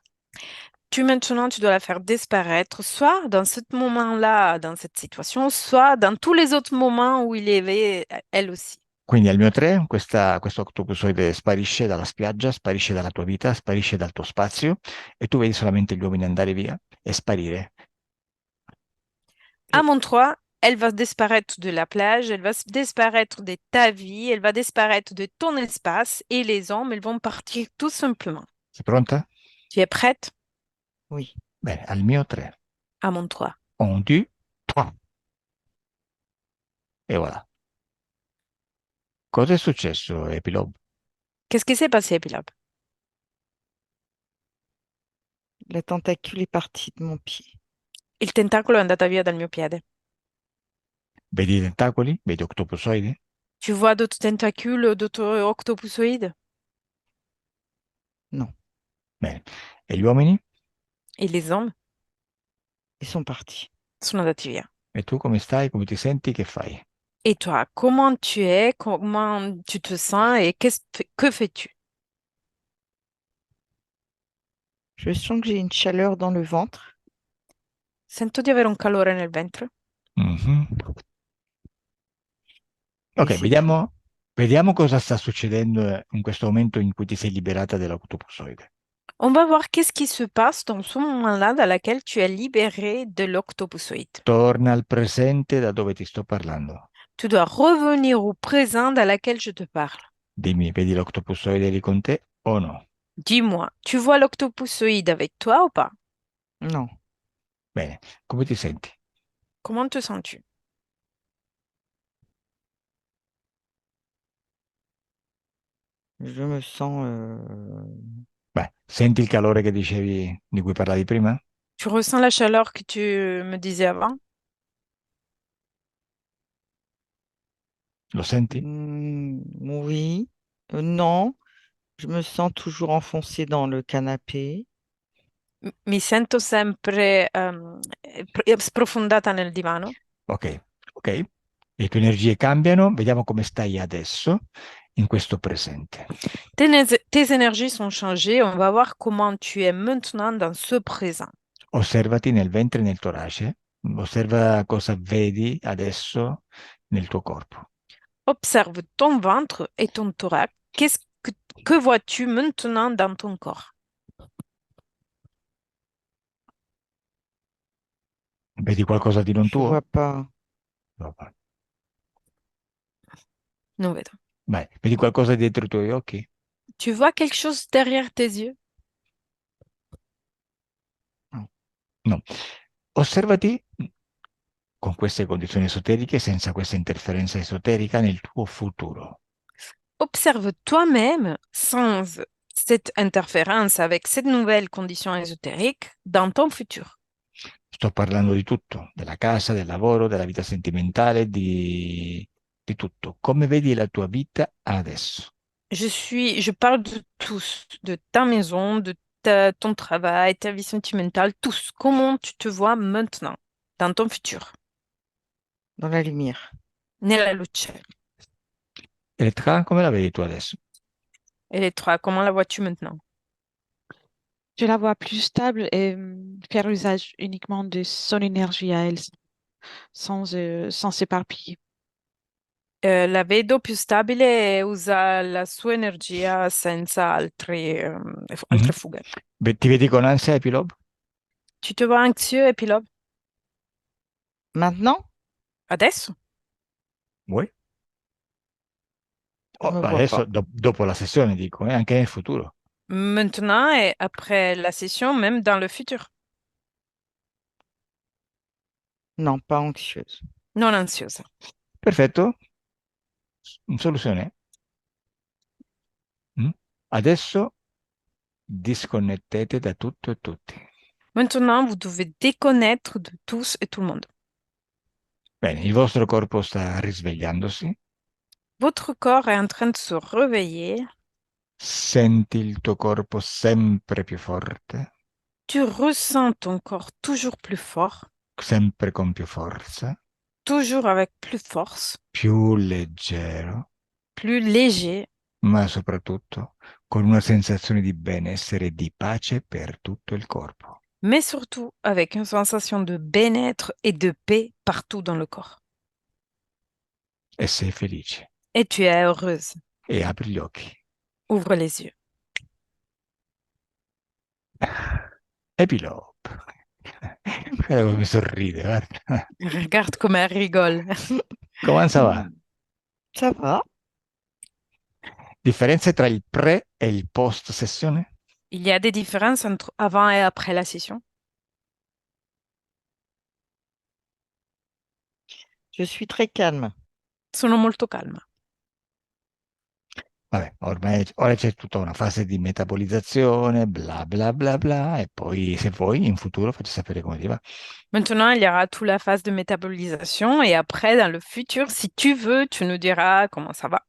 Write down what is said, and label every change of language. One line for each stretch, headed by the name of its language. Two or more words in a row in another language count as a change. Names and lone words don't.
French: Maintenant, tu dois la faire disparaître, soit dans ce moment-là, dans cette situation, soit dans tous les autres moments où il y avait elle aussi.
Italian: Quindi al mio 3, questo octopusoide sparisce dalla spiaggia, sparisce dalla tua vita, sparisce dal tuo spazio e tu vedi solamente gli uomini andare via e sparire.
French: À
Italian: E-
French: mon 3, elle va disparaître de la plage, elle va disparaître de ta vie, elle va disparaître de ton espace et les hommes, ils vont partir tout simplement.
Italian: Sei pronta?
French: Tu es prête? Oui.
Italian: Bene, al mio 3.
French: À mon 3. 1, 2, 3. E voilà.
Italian: Cosa è successo, Epilogue?
French: Qu'est-ce qui s'est passé, Pilote? La tentacule est partie de mon pied.
Italian: Il tentacolo è andato via dal mio piede. Vedi i tentacoli? Vedi octopusoidi?
French: Tu vois d'autres tentacules, d'autres octopusoïdes? Non.
Italian: Bene. E gli uomini?
French: Et les hommes Ils sont partis.
Italian: sono andati via. E tu come stai? Come ti senti? Che fai?
French: Et toi, comment tu es? Comment tu te sens? Et que fais-tu? Je sens que j'ai une chaleur dans le ventre.
Italian: Sento di avere un calore nel ventre. Mhm.
French: Et Ok, c'est tout.
Italian: vediamo cosa sta succedendo in questo momento in cui ti sei liberata dell'octopusoide.
French: On va voir qu'est-ce qui se passe dans ce moment-là dans lequel tu es libéré de l'octopusoïde.
Italian: Torna al presente da dove ti sto parlando.
French: Tu dois revenir au présent dans lequel je te parle.
Italian: Dimmi, vedi l'octopusoide lì con te o no?
French: Dis-moi, tu vois l'octopusoïde avec toi ou pas? Non.
Italian: Bene, come ti senti?
French: Comment te sens-tu? Je me sens
Italian: Beh, senti il calore che dicevi, di cui parlavi prima?
French: Tu ressens la chaleur que tu me disais avant?
Italian: Lo senti?
French: Oui. Non, je me sens toujours enfoncée dans le canapé.
Italian: Mi sento sempre sprofondata nel divano. Ok, ok. Le tue energie cambiano, vediamo come stai adesso, in questo presente.
French: Tes énergies sont changées. On va voir comment tu es maintenant dans ce présent.
Italian: Osservati nel ventre e nel torace, osserva cosa vedi adesso nel tuo corpo.
French: Observe ton ventre et ton thorax. Que vois-tu maintenant dans ton corps?
Italian: Vedi qualcosa di non
French: Je
Italian: tuo?
French: vois pas.
Italian: No, va. Non vedo. Vai, vedi qualcosa dietro i tuoi occhi?
French: Tu vois quelque chose derrière tes yeux?
Italian: No. Osservati con queste condizioni esoteriche, senza questa interferenza esoterica, nel tuo futuro.
French: Observe toi-même sans cette interférence avec cette nouvelle condition ésotérique dans ton futur.
Italian: Sto parlando di tutto, della casa, del lavoro, della vita sentimentale, di tutto. Come vedi la tua vita adesso?
French: Je parle de tous, de ta maison, de ton travail, ta vie sentimentale, tous. Comment tu te vois maintenant, dans ton futur? Dans la lumière.
Italian: Nella luce. Elettra, come la vedi tu adesso?
French: Et les trois, comment la vois-tu maintenant? Je la vois plus stable et faire usage uniquement de son énergie à elle, sans s'éparpiller.
Italian: La vedo più stabile e usa la sua energia senza Mhm. altre fughe. Ti vedi con ansia, Epilob?
French: Tu te vois anxieux, Epilogue? Maintenant,
Italian: Adesso? Vuoi?
French: je me vois
Italian: Adesso,
French: pas.
Italian: dopo la sessione, dico, anche nel futuro.
French: Maintenant et après la session, même dans le futur. Non, pas anxieuse.
Italian: Non ansiosa. Perfetto. In soluzione. Mm? Adesso disconnettete da tutto e tutti.
French: Maintenant, vous devez déconnaître de tous et tout le monde.
Italian: Bene, il vostro corpo sta risvegliandosi.
French: Votre corps est en train de se réveiller.
Italian: Senti il tuo corpo sempre più forte,
French: Tu ressens ton corps toujours plus fort,
Italian: sempre con più forza,
French: toujours avec plus force,
Italian: più leggero,
French: plus léger,
Italian: ma soprattutto con una sensazione di benessere e di pace per tutto il corpo.
French: mais surtout avec une sensation de bien-être et de paix partout dans le corps.
Italian: E sei felice.
French: Et tu es heureuse.
Italian: E apri gli occhi.
French: Ouvre les yeux. Epilogue.
Italian: Guarda come sorride, guarda.
French: Regarde comme elle rigole.
Italian: Come va?
French: Ça va?
Italian: Differenze tra il pre e il post sessione?
French: Il y a des différences entre avant et après la session. Je suis très calme.
Italian: Sono molto calma. Vabbè, ormai ora c'è tutta una fase di metabolizzazione, bla bla bla bla, e poi se vuoi in futuro facci sapere come ti va.
French: Maintenant, il y aura toute la phase de métabolisation et après, dans le futur, si tu veux, tu nous diras comment ça va.